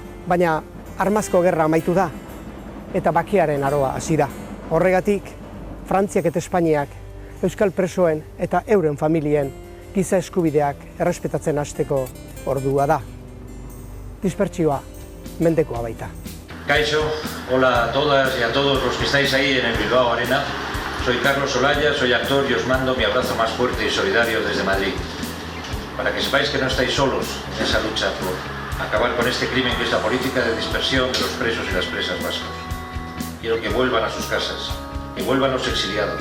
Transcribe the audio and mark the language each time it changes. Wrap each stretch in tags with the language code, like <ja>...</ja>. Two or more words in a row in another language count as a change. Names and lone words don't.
<eu>Baina armazko gerra amaitu da eta bakearen aroa hasi da. Horregatik, Frantziak eta Espainiak Euskal presoen eta euren familien giza eskubideak errespetatzen hasteko ordua da. Dispertsioa mendekoa baita.</eu> <es>Kaixo, hola a todas y a todos los que estáis ahí en el Bilbao Arena. Soy Carlos Olaya, soy actor y os mando mi abrazo más fuerte y solidario desde Madrid. Para que sepáis que no estáis solos en esa lucha por acabar con este crimen que es la política de dispersión de los presos y las presas vascos. Quiero que vuelvan a sus casas, que vuelvan los exiliados.</es>